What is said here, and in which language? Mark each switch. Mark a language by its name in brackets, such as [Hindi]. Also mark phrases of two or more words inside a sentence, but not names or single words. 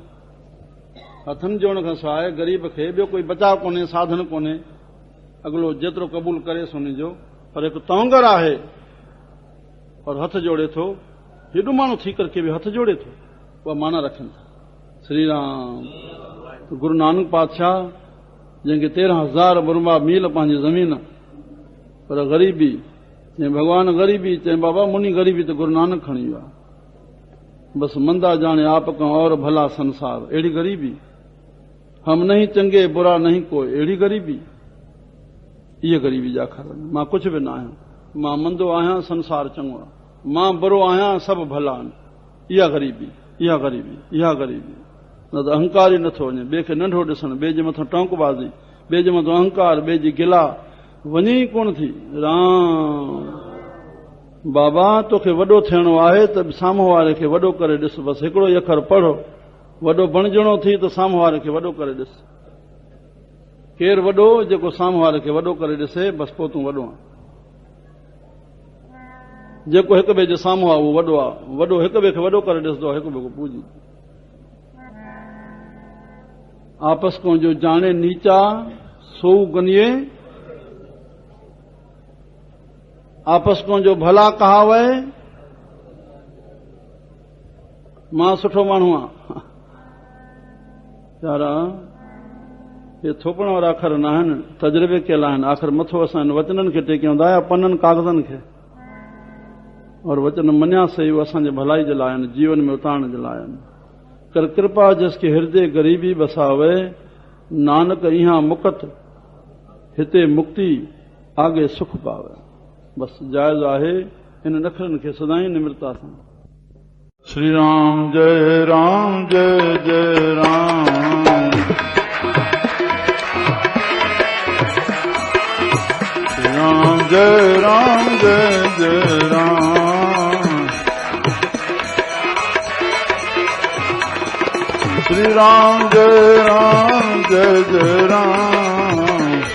[Sindhi] हथनि जोड़ण खां सवाइ ग़रीब खे ॿियो कोई बचाव कोन्हे, साधन कोन्हे। अॻिलो जेतिरो क़बूल करेसि उन जो। पर हिकु तवंगर आहे और हथ जोड़े थो, हेॾो माण्हू थी करके बि हथ जोड़े थो, उहा माना रखनि था। श्री राम। गुरु नानक पातशाह, जंहिंखे 13,000 मुरबा मील पंहिंजी ज़मीन, पर ग़रीबी, चई भॻवान ग़रीबी, चई बाबा मुनी ग़रीबी त गुरु नानक खणी वियो आहे। [Punjabi] ਬਸਿ ਮੰਦਾ ਜਾਨੇ ਆਪ ਕਾ ਔਰ ਭਲਾ ਸੰਸਾਰ, [Sindhi] अहिड़ी ग़रीबी। [Punjabi] ਹਮ ਨਹੀਂ ਚੰਗੇ ਬੁਰਾ ਨਹੀਂ ਕੋਈ, [Sindhi] अहिड़ी ग़रीबी। इहे ग़रीबी जा अखर। मां कुझु बि न आहियां, मां मंदो आहियां, संसार चङो आहे, मां बुरो आहियां, सभु भला आहिनि। इहा ग़रीबी, इहा ग़रीबी, इहा ग़रीबी। न त अहंकार ई नथो वञे, ॿिए खे नंढो ॾिसणु, ॿिए जे मथां टोंकबाज़ी, ॿिए जे मथां अहंकार, ॿिए जी गिला, वञे ई कोन थी। राम। बाबा तोखे वॾो थियणो आहे त साम्हूं वारे खे वॾो करे ॾिस, बसि हिकिड़ो ई अखर पढ़ो, वॾो बणजणो थी त साम्हूं वारे खे वॾो करे ॾिस। केरु वॾो, जेको साम्हूं वारे खे वॾो करे ॾिसे, बसि पोइ तूं वॾो आहे। जेको हिक ॿिए जे साम्हूं आहे उहो वॾो आहे। वॾो हिक ॿिए खे वॾो करे ॾिसंदो, हिक ॿिए खे पूजी। [Punjabi] ਆਪਸ ਕੋ ਜੋ ਜਾਨੇ ਨੀਚਾ ਸੋ ਗਨੀਏ, ਆਪਸ ਕੋ ਜੋ ਭਲਾ ਕਹਾਵੇ, [Sindhi] मां सुठो माण्हू आहियां। यारा ये थोपण वारा अखर न आहिनि, तजुर्बे कयल आहिनि। आख़िर मथो असां वचननि खे टेकियूं था या पननि कागज़नि खे, और वचन मञिया सही, उहे असांजे भलाई जे लाइ आहिनि, जीवन में उतारण जे लाइ आहिनि। [Punjabi] ਕਰ ਕ੍ਰਿਪਾ ਜਿਸਕੇ ਹਿਰਦੈ ਗਰੀਬੀ ਬਸਾਵੇ, ਨਾਨਕ [Sindhi] इहा मुकत हिते [Punjabi] ਮੁਕਤਿ ਆਗੈ ਸੁਖ ਪਾਵੈ। [Sindhi] बसि जाइज़ आहे इन अखरनि खे सदाईं निम्रता सां। श्री राम जय राम जय जय राम। श्री राम जय राम जय जय राम। श्री राम जय जय राम।